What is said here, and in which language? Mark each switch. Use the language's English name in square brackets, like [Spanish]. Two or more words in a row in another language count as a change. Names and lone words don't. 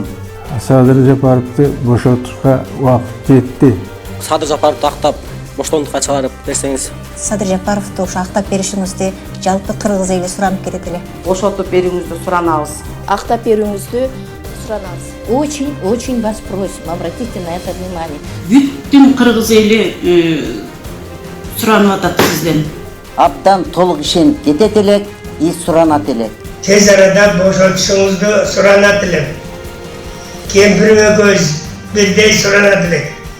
[Kyrgyz] Садыр Жапаровду бошотушка убакыт жетти. Садыр Жапаровду актап боштондукка чыгарып берсеңиз. Садыр Жапаровду ушу актап беришиңизди жалпы кыргыз эли суранып келет эле. Бошотуп берүүңүздү суранабыз. Актап берүүңүздү суранабыз. [Russian] Очень вас просим, обратите на это внимание. [Kyrgyz] Бүттүн кыргыз эли суранып атат сизден. Абдан толук ишенип кетет элек, суранат элек. Тез арада бошотушуңузду суранат элек. Кемпир экөөбүз бирдей суранат элек.